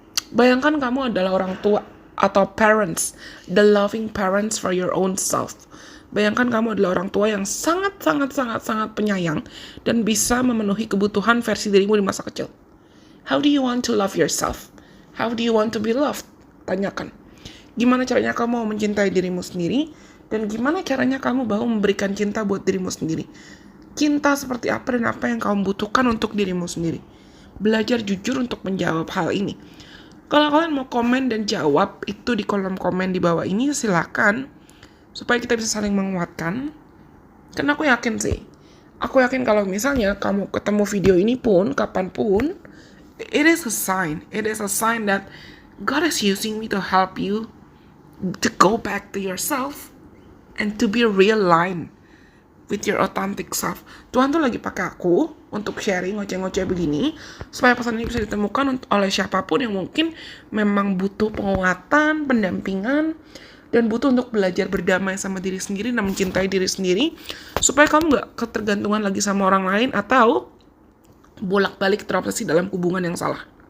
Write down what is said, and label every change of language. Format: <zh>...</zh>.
<id>Bayangkan kamu adalah orang tua atau</id> <en>parents, the loving parents for your own self.</en> <id>Bayangkan kamu adalah orang tua yang sangat penyayang dan bisa memenuhi kebutuhan versi dirimu di masa kecil.</id> <en>How do you want to love yourself? How do you want to be loved?</en> <id>Tanyakan. Gimana caranya kamu mau mencintai dirimu sendiri? Dan gimana caranya kamu mau memberikan cinta buat dirimu sendiri? Cinta seperti apa dan apa yang kamu butuhkan untuk dirimu sendiri? Belajar jujur untuk menjawab hal ini. Kalau kalian mau komen dan jawab itu di kolom komen di bawah ini, silakan. Supaya kita bisa saling menguatkan. Karena aku yakin sih. Aku yakin kalau misalnya kamu ketemu video ini pun, kapanpun,</id> <en>it is a sign. It is a sign that God is using me to help you to go back to yourself and to be realigned with your authentic self.</en> <id>Tuhan tuh lagi pakai aku untuk sharing ngoceh-ngoceh begini supaya pesan ini bisa ditemukan oleh siapapun yang mungkin memang butuh penguatan, pendampingan, dan butuh untuk belajar berdamai sama diri sendiri dan mencintai diri sendiri supaya kamu gak ketergantungan lagi sama orang lain atau bolak-balik terobsesi dalam hubungan yang salah.</id>